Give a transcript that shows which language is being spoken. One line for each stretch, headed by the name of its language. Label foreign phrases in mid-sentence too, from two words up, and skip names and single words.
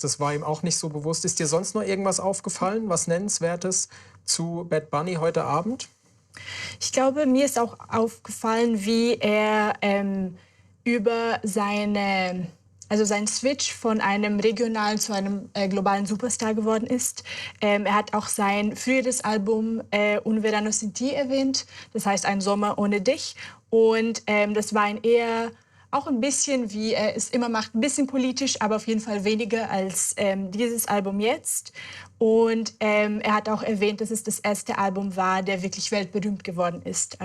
German: Das war ihm auch nicht so bewusst. Ist dir sonst noch irgendwas aufgefallen, was Nennenswertes zu Bad Bunny heute Abend? Ich glaube, mir ist auch aufgefallen, wie er über seinen Switch von einem regionalen zu einem globalen Superstar geworden ist. Er hat auch sein früheres Album Un verano sin ti erwähnt, das heißt Ein Sommer ohne dich. Und das war auch ein bisschen, wie er es immer macht, ein bisschen politisch, aber auf jeden Fall weniger als dieses Album jetzt. Und er hat auch erwähnt, dass es das erste Album war, der wirklich weltberühmt geworden ist.